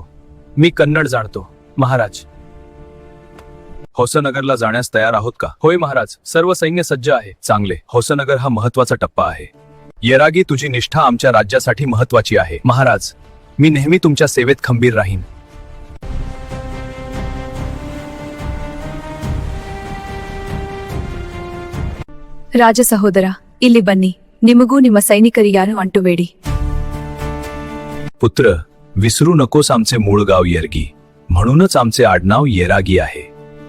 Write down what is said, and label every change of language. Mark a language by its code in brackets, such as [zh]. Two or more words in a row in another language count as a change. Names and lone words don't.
[mr] मी कन्नड जाणतो महाराज. होसनगरला जाण्यास तयार आहोत का? होय महाराज, सर्व सैन्य सज्ज आहे. चांगले. होसनगर हा महत्वाचा टप्पा आहे. येरागी, तुझी निष्ठा आमच्या राज्यासाठी महत्वाची आहे. महाराज, मी नेहमी तुमच्या सेवेत खंबीर राहीन. [kn] ರಾಜ ಸಹೋದರ, ಇಲ್ಲಿ ಬನ್ನಿ. ನಿಮಗೂ ನಿಮ್ಮ ಸೈನಿಕರಿಗಾರು ಅಂಟುಬೇಡಿ. [mr] पुत्र, विसरू नकोस आमचे मूळ गाव येरगी, म्हणूनच आमचे आडनाव येरागी आहे.